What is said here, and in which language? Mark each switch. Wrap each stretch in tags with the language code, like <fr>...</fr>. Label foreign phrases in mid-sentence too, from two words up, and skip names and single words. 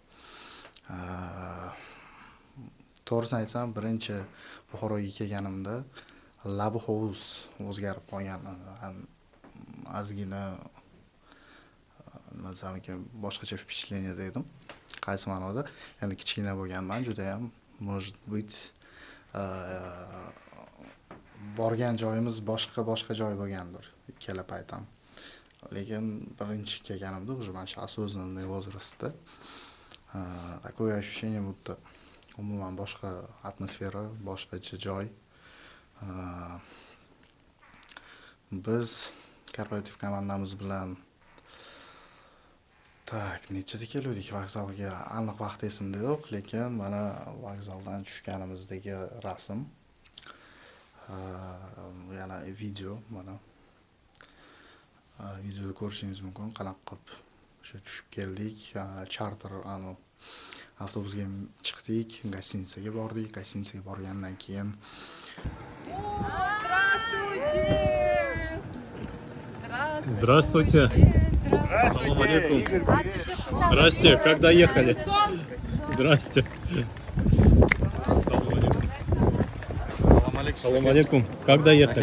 <uz>To'g'risini aytsam, birinchi Buxoroga kelganimda Labi hovuz o'zgarib qolgan, ozgina nima desam ekan, boshqacha впечатление dedim. Qaysi ma'noda? Endi kichkina bo'lganman, juda ham</uz> <ru>может быть</ru> <uz>borgan joyimiz boshqa joy bo'lgandir ikkala paytam. Lekin birinchi kelganimda уже mana shu</uz> <ru>осознанный возрастda такое ощущение, будто</ru> <uz>umuman boshqa atmosfera, boshqacha joy. Biz korporativ komandamiz bilan nechada keluvdik vokzalga, aniq vaqt esimda yo'q, lekin mana vokzaldan tushganimizdagi rasm. Yana video, mana videoda ko'rishingiz mumkin, qanaqa qilib o'sha tushib keldik. Charter avtobusga chiqdik, gostinitsaga bordik. Gostinitsaga borgandan keyin</uz> <ru>Здравствуйте. Салам алейкум. Здрасте, как доехали? Здрасте. Салам алейкум. Как доехали?</ru>